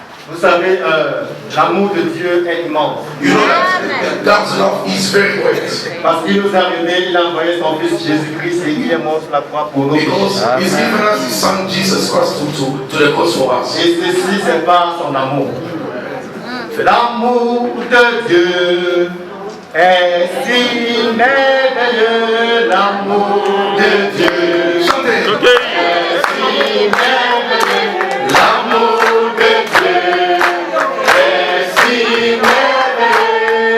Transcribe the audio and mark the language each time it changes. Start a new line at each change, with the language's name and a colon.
French: Vous savez, l'amour de Dieu est immense.
English: You know that God's love is very great.
French: Parce qu'il nous a aimés, il a envoyé son fils Jésus-Christ et il est mort sur la croix pour nous.
English: Because He's given us His Son Jesus Christ to the cross for us.
French: Et ceci, c'est par son amour. L'amour de Dieu est si merveilleux. L'amour de Dieu Chantez. est si merveilleux. L'amour de Dieu est si merveilleux.